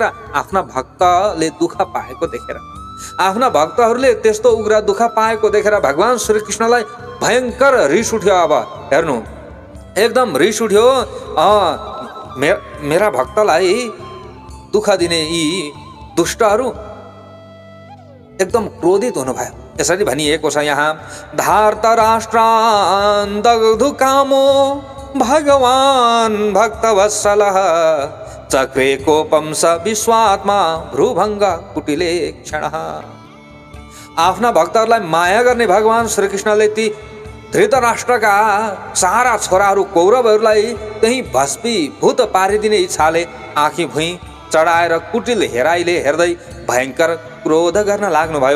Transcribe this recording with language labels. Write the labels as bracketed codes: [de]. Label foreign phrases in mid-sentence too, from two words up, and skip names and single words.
[ne] आफ्ना भक्तले दुःख पाएको देखेर। आफ्ना भक्तहरूले त्यस्तो उग्र दुःख पाएको देखेर भगवान श्रीकृष्णलाई भयङ्कर रिस उठ्यो। अब हेर्नु, एकदम रिस उठ्यो। मेरा भक्तलाई दुःख दिने यी दुष्टहरू एकदम क्रोधित हुनुभयो। यसरी भनिएको छ यहाँ, [sa] धार्तराष्ट्रान् दग्धु कामो भगवान भक्तवत्सलः चक्रे कोपम स विश्वात्मा भ्रुभङ्ग कुटिले क्षणः। [ne] आफ्ना भक्तहरूलाई माया गर्ने भगवान श्रीकृष्णले ती धृतराष्ट्रका सारा छोराहरू कौरवहरूलाई त्यही भस्मीभूत पारिदिने इच्छाले आँखी भुइँ चढाएर कुटिल हेराइले हेर्दै भयङ्कर क्रोध गर्न लाग्नुभयो।